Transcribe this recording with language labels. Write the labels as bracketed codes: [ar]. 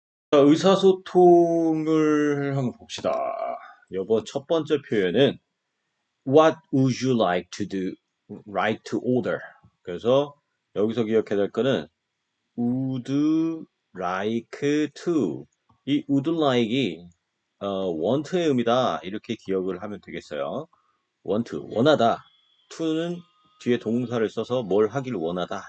[ko] 자, 의사소통을 한번 봅시다. 요번 첫 번째 표현은 [en] What would you like to do? Right to order. [ko] 그래서 여기서 기억해야 될 거는 would like to. 이 would like이 want의 의미다. 이렇게 기억을 하면 되겠어요. want, 원하다. to는 뒤에 동사를 써서 뭘 하길 원하다.